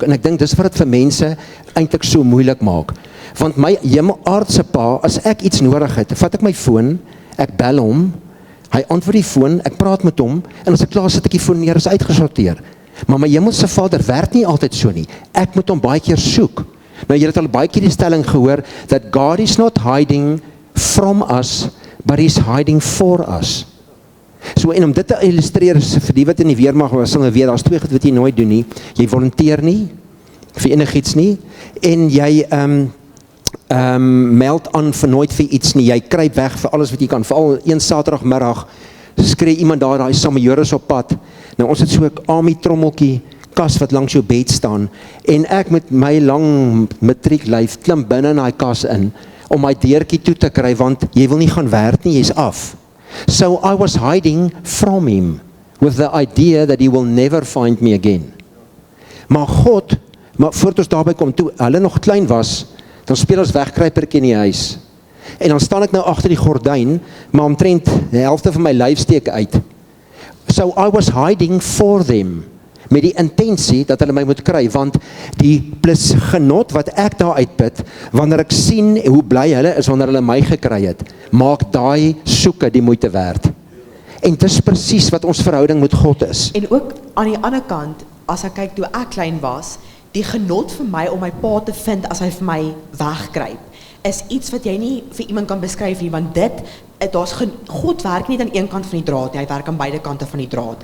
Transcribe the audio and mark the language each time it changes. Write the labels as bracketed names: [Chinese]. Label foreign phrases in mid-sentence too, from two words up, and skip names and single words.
[Afrikaans] En ek dink dis wat dit vir mense eintlik so moeilik maak. Want my hemelaardse pa, as ek iets nodig het, vat ek my foon, ek bel hom, hy antwoord die foon, ek praat met hom, en as ek klaar sit ek die foon neer, is uitgesorteer. Maar my hemelse Vader werk nie altyd so nie. Ek moet hom baie keer soek. Nou, jy het al baie keer die stelling gehoor, [English] that God is not hiding from us, but he's hiding for us. [Afrikaans] So, en om dit te illustreer, vir die wat in die weermag was, sal weet, daar's twee goed wat jy nooit doen nie. Jy volunteer nie, vir enigiets nie, en jy meld aan vir nooit vir iets nie, jy kruip weg vir alles wat jy kan, veral een Saterdagmiddag, skree iemand daar, daai Samojoris op pad, nou ons het so 'n army trommeltjie, kas wat langs jou bed staan, en ek met my lang matrieklyf klim binne in daai kas in, om my deurtjie toe te kry, want jy wil nie gaan werk nie, jy's af. [English] So I was hiding from him, with the idea that he will never find me again. [Afrikaans] Maar God, voordat ons daarby kom, toe hulle nog klein was, dan speel ons wegkruipertjie in die huis. En dan staan ek nou agter die gordyn, maar omtrent die helfte van my lyf steek uit. [English] So I was hiding for them, [Afrikaans] met die intensie dat hulle my moet kry, want die plus genot wat ek daar uitput, wanneer ek sien hoe bly hulle is wanneer hulle my gekry het, maak daai soeke die moeite werd. En dis presies wat ons verhouding met God is. En ook aan die ander kant, as ek kyk toe ek klein was, die genot vir my om my pa te vind as hy vir my wegkruip, is iets wat jy nie vir iemand kan beskryf nie, want God werk nie aan een kant van die draad nie, hy werk aan beide kante van die draad.